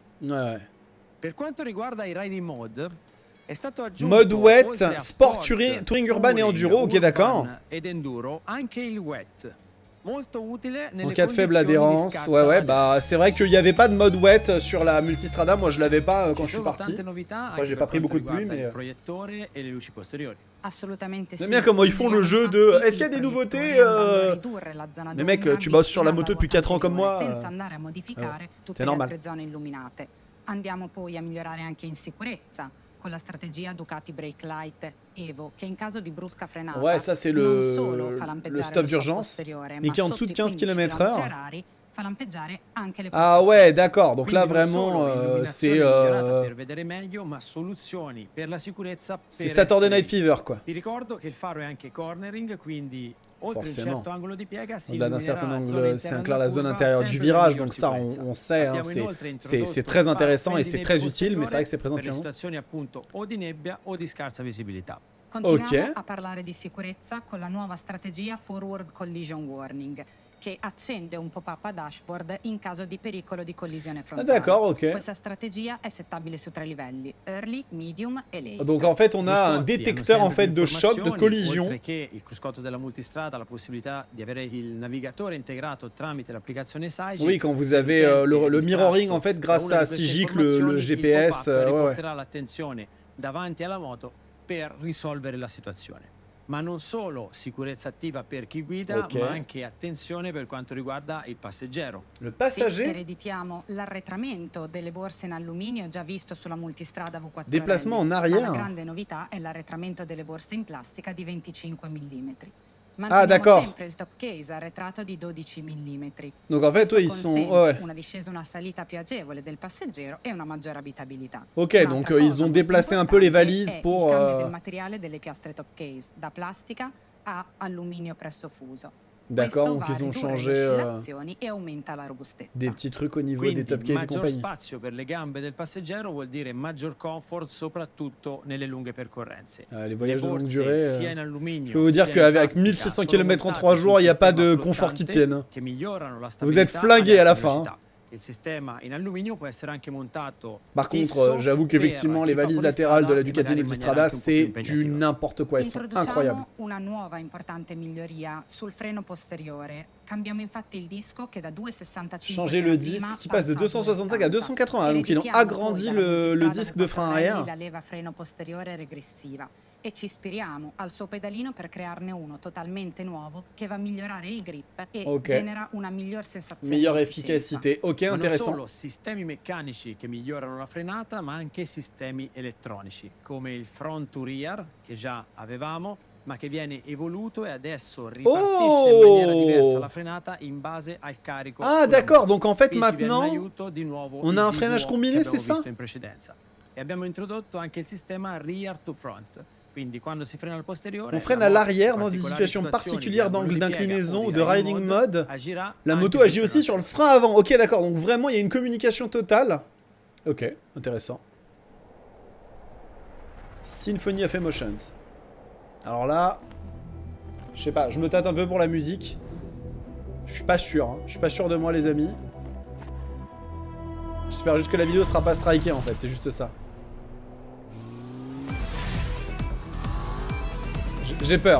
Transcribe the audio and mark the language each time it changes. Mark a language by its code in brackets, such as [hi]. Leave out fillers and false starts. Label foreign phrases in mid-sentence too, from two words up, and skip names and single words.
[fr] Ouais. [it] Per quanto riguarda i [en] riding mode, [it] è stato aggiunto [fr] Mode wet, [it] oltre a [fr] sport, touring urban et enduro, ok, d'accord. [it] urban ed enduro, anche il wet. Molto utile nelle [fr] En cas de faible [it] condizioni di [fr] adhérence, [it] scarsa [fr] ouais, [it] aderenza. [fr] bah c'est vrai qu'il n'y avait pas de mode wet sur la multistrada, moi je l'avais pas quand [it] Ci [fr] je suis [it] sono [fr] parti. [it] tante novità [fr] Moi, j'ai [it] anche [fr] pas [it] per [fr] pris [it] quanto [fr] beaucoup de pluie, [it] riguarda [fr] mais, [it] il proiettore e le luci posteriori. Assolutamente [fr] J'aime [it] sì. [fr] bien comment ils font le jeu de... [it] Infatti, [fr] Est-ce qu'il y a des [it] i [fr] nouveautés [it] proiettori andando a ridurre la zona [fr] Mais mec, [it] d'ombra [fr] tu bosses sur la [it] vicino [fr] moto [it] alla [fr] depuis 4 ans comme [it] ruota [fr] moi. [it] senza andare a modificare tutte [fr] c'est [it] le [fr] normal. [it] altre zone illuminate. Andiamo poi a migliorare anche in sicurezza con la strategia Ducati Brake Light Evo che in caso di brusca frenata [fr] Ouais, ça c'est [it] non solo fa [fr] le [it] lampeggiare [fr] stop [it] lo stop [fr] d'urgence, [it] posteriore, [fr] mais [it] ma [fr] qui est en dessous de [it] sotto i 15 [fr] 15 km/h. [it] fa lampeggiare anche le [fr] Ah [it] porte [fr] ouais, [it] fisse. [fr] d'accord, donc là [it] Quindi non [fr] vraiment [it] solo illuminazione [fr] c'est [it] migliorata per vedere meglio, ma soluzioni per la sicurezza per [fr] Saturday [it] essere [fr] Night Fever quoi. [it] Vi ricordo che il faro è anche cornering, quindi oltre un [fr] Forcément. [it] certo angolo di piega si [fr] Au-delà d'un [it] illuminerà [fr] certain [it] la zona [fr] angle, [it] interna [fr] c'est [it] della [fr] inclure la zone [it] curva, [fr] intérieure du [it] sempre [fr] virage, [it] con [fr] donc ça [it] sicurezza. [fr] on sait, hein, [it] Abbiamo inoltre [fr] c'est [it] introdotto [fr] très [it] il faro [fr] intéressant et c'est [it] pendine [fr] très utile, mais c'est vrai [it] posteriore [fr] que c'est présent [it] per le [fr] depuis un moment. [it] situazioni appunto o di nebbia o di scarsa visibilità. Continuiamo [fr] Ok. [it] a parlare di sicurezza con la nuova strategia Forward Collision Warning che accende un pop-up a dashboard in caso di pericolo di collisione [fr] Ah [it] frontale. [fr] d'accord, ok. [it] Questa strategia è settabile su 3 livelli, [en] Early, Medium [it] e Late. [fr] Donc en fait on a un [it] Cruscotti [fr] détecteur [it] hanno [fr] en fait [it] sempre [fr] de [it] più [fr] choc, de [it] informazioni, [fr] collision. [it] Oltre che il cruscotto della multistrada, la possibilità di avere il navigatore integrato tramite l'applicazione SAIG. [fr] Oui, quand vous avez le mirroring en fait grâce à Sigic, le GPS, ouais, ouais. [it] riporterà l'attenzione davanti alla moto per risolvere la situazione. Ma non solo sicurezza attiva per chi guida, [fr] Ok. [it] ma anche attenzione per quanto riguarda il passeggero. [fr] Le [it] Sì, [fr] passager, [it] ereditiamo l'arretramento delle borse in alluminio già visto sulla multistrada V4. [fr] Déplacement en [it] La [fr] arrière. [it] grande novità è l'arretramento delle borse in plastica di 25 mm. Manteniamo [fr] d'accord. [it] sempre il top case arretrato di 12 mm. [fr] Donc en fait, [it] Questo [fr] ouais, ils sont... [it] consente [fr] ouais. [it] una discesa e una salita più agevole del passeggero e una maggiore abitabilità. [fr] Ok, [it] Un'altra [fr] donc [it] cosa [fr] ils ont [it] molto [fr] déplacé un peu les [it] importante [fr] valises [it] è [fr] pour... [it] il cambio del materiale delle piastre top case, da plastica a alluminio presso fuso. [fr] D'accord, [it] Questo [fr] donc [it] va a [fr] ils ont [it] ridurre [fr] changé [it] le oscillazioni e aumenta la robustezza. [fr] des petits trucs au niveau [it] Quindi [fr] des top case et [it] maggior [fr] compagnie. [it] spazio per le gambe del passeggero vuol dire maggior comfort soprattutto nelle lunghe percorrenze. [fr] Les [it] Le [fr] voyages de longue [it] borse [fr] durée... [it] sia in alluminio, [fr] je peux vous dire [it] sia in [fr] qu'avec [it] plastica [fr] 1600 [it] sono [fr] km en [it] montate [fr] 3 [it] su [fr] jours, il n'y a pas [it] sistema [fr] de confort qui [it] flottante [fr] tienne. [it] che migliorano la [fr] Vous êtes [it] stabilità [fr] flingué [it] e [fr] à la [it] velocità. [fr] fin. [it] Il sistema in alluminio può essere anche montato [fr] Par contre, [it] fisso [fr] j'avoue [it] per [fr] qu'effectivement, les [it] chi fa [fr] valises [it] fuoristrada [fr] latérales de la [it] e [fr] Ducati [it] magari in maniera [fr] Multistrada, [it] anche un po' più [fr] c'est du [it] impegnativa. [fr] n'importe quoi. Ils sont incroyables. [it] Introduciamo una nuova importante miglioria sul freno posteriore. Cambiamo infatti il disco che da 2,65 [fr] Changer le disque qui passe de 265 à 280. Donc ils ont agrandi le disque de frein arrière. [it] La leva freno posteriore regressiva e ci ispiriamo al suo pedalino per crearne uno totalmente nuovo che va a migliorare il grip e [fr] Ok. [it] genera una miglior sensazione [fr] Meilleure [it] di efficienza. [fr] efficacité. Ok, [it] Ma non [fr] intéressant. [it] solo sistemi meccanici che migliorano la frenata, ma anche sistemi elettronici, come il [en] front to rear, [it] che già avevamo, ma che viene evoluto e adesso ripartisce in maniera diversa la frenata in base al carico. [fr] Ah, [it] sulla [fr] d'accord. [it] moto. [fr] Donc en fait, [it] Qui ci viene in [fr] maintenant, [it] aiuto di nuovo [fr] on [it] il [fr] a un freinage [it] DVO [fr] combiné, [it] che [fr] c'est [it] abbiamo [fr] ça? [it] visto in precedenza. E abbiamo introdotto anche il sistema [en] rear to front. [it] Quindi quando si frena al posteriore, [fr] on freine [it] la [fr] à [it] moto, [fr] l'arrière [it] in [fr] dans des [it] particolari [fr] situations [it] situazioni [fr] particulières [it] di [fr] d'angle [it] angolo di piega [fr] d'inclinaison [it] o [fr] ou [it] di [fr] de [en] riding mode. [it] agirà [fr] La [it] anche [fr] moto [it] sul [fr] agit aussi [it] freno [fr] sur le frein avant. Ok, d'accord. Donc vraiment, il y a une communication totale. Ok, intéressant. Symphony of Emotions. Alors là, je sais pas, je me tâte un peu pour la musique. Je suis pas sûr. Hein. Je suis pas sûr de moi, les amis. J'espère juste que la vidéo sera pas strikée en fait. C'est juste ça. J'ai peur.